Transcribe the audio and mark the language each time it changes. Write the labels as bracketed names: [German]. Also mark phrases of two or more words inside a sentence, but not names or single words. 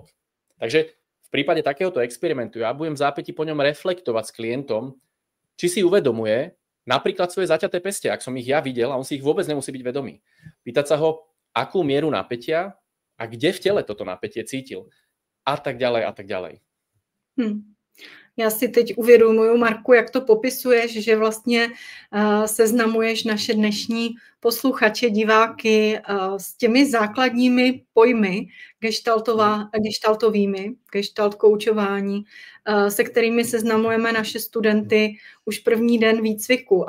[Slovak] Takže v prípade takéhoto experimentu ja budem v zápäti po ňom reflektovať s klientom, či si uvedomuje napríklad svoje zaťaté peste, ak som ich ja videl a on si ich vôbec nemusí byť vedomý. Pýtať sa ho, akú mieru napätia a kde v tele toto napätie cítil. A tak ďalej, a tak ďalej. [Czech] Já si teď uvědomuju, Marku, jak to popisuješ, že vlastně seznamuješ naše dnešní posluchače, diváky s těmi základními pojmy gestaltovými, gestalt koučování, se kterými seznamujeme naše studenty už první den výcviku.